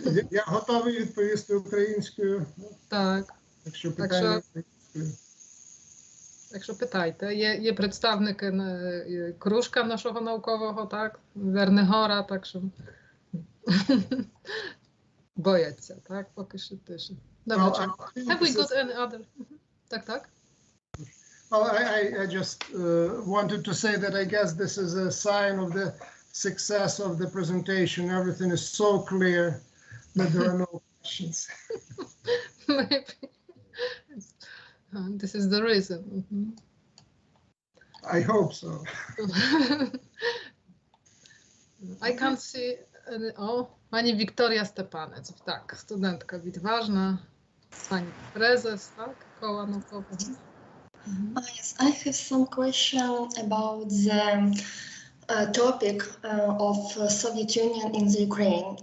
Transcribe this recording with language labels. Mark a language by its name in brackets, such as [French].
[Ukrainian] Я готовий відповісти українською. Так. Якщо питання українською. Так що питайте. Є представники кружка нашого наукового, так, Вернигора, так що бояться, так, поки що тише. [English] Добре, have we got any other? [Ukrainian] Так. [English] Well, I just wanted to say that I guess this is a sign of the success of the presentation. Everything is so clear that there are no questions. Maybe. This is the reason. I hope so. I can't see [Polish] pani Wiktoria Stepanec, tak, studentka ważna, pani prezes, tak, koła naukowego. [English] Yes, I have some question about the topic of Soviet Union in the Ukraine.